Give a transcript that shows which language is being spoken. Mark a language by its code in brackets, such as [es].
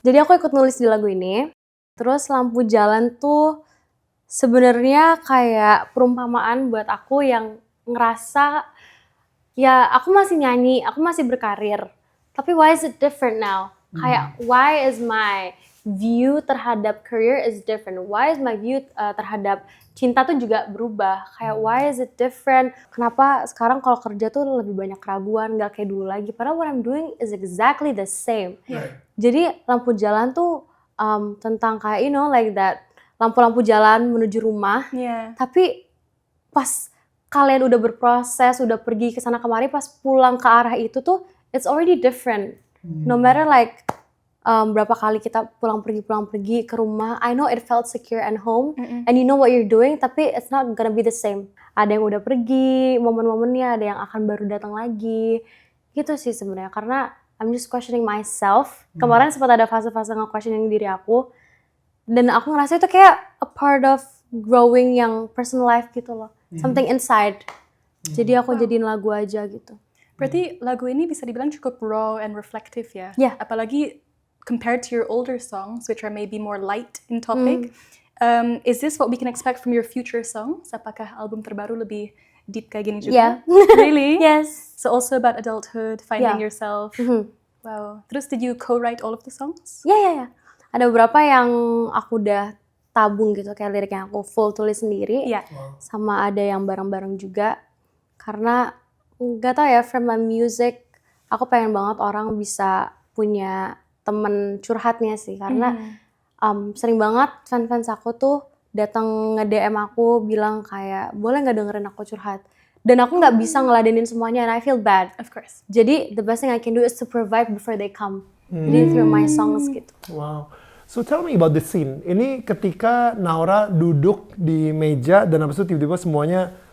[id] Jadi aku ikut nulis di lagu ini. Terus lampu jalan tuh sebenarnya kayak perumpamaan buat aku yang ngerasa ya aku masih nyanyi, aku masih berkarir. [en] Tapi why is it different now? Kayak why is my view [id] terhadap [en] career is different? Why is my view [id] terhadap cinta tuh juga berubah? Kayak [en] why is it different? [id] Kenapa sekarang kalau kerja tuh lebih banyak keraguan, gak kayak dulu lagi? [en] Padahal what I'm doing is exactly the same. [id] Jadi lampu jalan tuh tentang kayak [en] like that [id] lampu-lampu jalan menuju rumah. [en] Yeah. [id] Tapi pas kalian udah berproses, udah pergi ke sana kemari, pas pulang ke arah itu tuh [en] it's already different. No matter like [id] berapa kali kita pulang pergi ke rumah, [en] I know it felt secure and home, and you know what you're doing, [id] tapi [en] it's not gonna be the same. [id] Ada yang udah pergi, momen-momennya, ada yang akan baru datang lagi. Gitu sih sebenarnya, karena [en] I'm just questioning myself. [id] Kemarin sempat ada fase-fase nge-questioning diri aku, dan aku ngerasa itu kayak [en] a part of growing [id] yang personal life gitu loh. [en] Something inside. [id] Jadi aku jadiin lagu aja gitu. Berarti lagu ini bisa dibilang cukup [en] raw and reflective [id] ya? [en] Yeah. Apalagi compared to your older songs, which are maybe more light in topic. Is this what we can expect from your future songs? [id] Apakah album terbaru lebih deep kayak gini juga? [en] Yeah. Really? Yes. So also about adulthood, finding Yeah. yourself. Wow. [id] Terus [en] did you co-write all of the songs? [id] Ya. Ada beberapa yang aku udah tabung gitu, kayak lirik yang aku full tulis sendiri. Iya. Sama ada yang bareng-bareng juga. Karena nggak tahu ya, [en] from my music, [id] aku pengen banget orang bisa punya temen curhatnya sih. Karena sering banget fans-fans aku tuh datang nge-DM aku bilang kayak, boleh nggak dengerin aku curhat? Dan aku nggak bisa ngeladenin semuanya, [en] and I feel bad. Of course. [id] Jadi [en] the best thing I can do is to provide before they come. [id] Jadi [en] through my songs gitu. Wow. So tell me about the scene. [id] Ini ketika Naura duduk di meja dan habis itu tiba-tiba semuanya